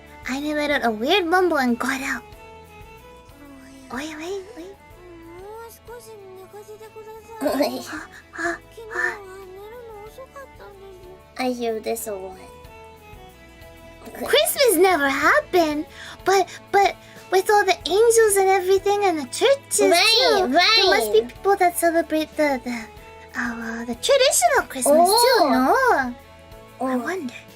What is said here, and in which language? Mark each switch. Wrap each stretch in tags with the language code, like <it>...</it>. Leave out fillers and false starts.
<en>Aine let out a weird mumble and got out. Wait.</en> <ja>もう少し寝かせてください。昨日は寝るの遅かったんです。</ja> <en>I hear this a lot. Christmas never happened, but with all the angels and everything and the churches too, there must be people that celebrate the traditional Christmas too, no? I wonder.</en>